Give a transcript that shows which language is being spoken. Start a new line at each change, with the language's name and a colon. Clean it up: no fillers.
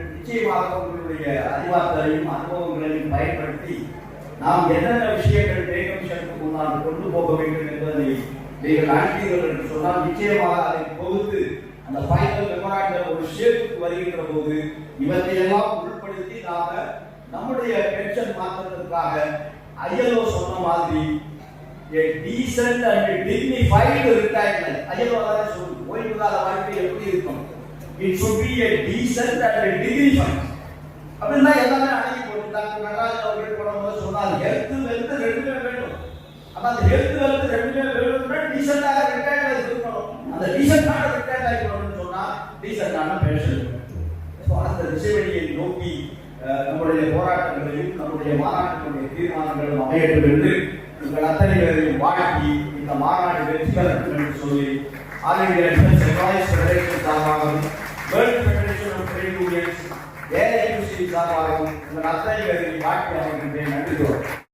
Tamil: நிச்சயமாக உங்களுடைய அறிவாற்றலையும் அனுபவங்களையும் பயன்படுத்தி நாம் என்னென்ன விஷயங்கள் பே கமிஷனுக்கு முன்னால் கொண்டு போக வேண்டும் என்பதை நீங்கள் அனுப்பீர்கள் என்று சொன்னால் நிச்சயமாக அதை பொறுத்து அந்த ஃபைனல் மெமராண்டம் ஒரு ஷேப்புக்கு வருகின்ற போது இவற்றையெல்லாம் உட்படுத்தி நாம நம்முடைய பென்ஷன் மாற்றத்திற்காக ஐஎல்ஓ சொன்ன மாதிரி
English: a decent and dignified retirement.
Tamil: ஐயோ அதான் சொல்லுங்க, ஓய்வு கால வாழ்க்கை எப்படி இருக்கும்?
English: It should be a decent and dignified.
Tamil: அப்படின்னா எல்லாமே அடங்கி போட்டு டாக்டர் நடராஜன் அவர்கள் போடும்போது சொன்னார் ஹெல்த் வெல்த் ரெண்டுமே வேண்டும். அப்ப அந்த ஹெல்த் வெல்த் ரெண்டுமே வேணும்னா டீசென்டாக ரிட்டையர்ட் இருக்கணும். அந்த டீசென்டாக ரிட்டையர்ட் ஆகிக்கணும்னு சொன்னா டீசென்டான பென்ஷன். ஸோ அந்த திசைவழியை நோக்கி நம்முடைய போராட்டங்களையும் நம்முடைய மாநாட்டினுடைய தீர்மானங்களும் அமையட்டும் என்று உங்கள் அத்தனை பேரையும் வாழ்த்தி இந்த மாநாடு வெற்றி பெறட்டும் என்று சொல்லி ஆல் இந்தியா எம்ப்ளாயீஸ் ஃபெடரேஷன் சார்பாகவும் world federation of trade unions ஏஐயூசி சார்பாகவும் உங்கள் அத்தனை பேரையும் வாழ்த்தி அமைகின்றேன். நன்றி.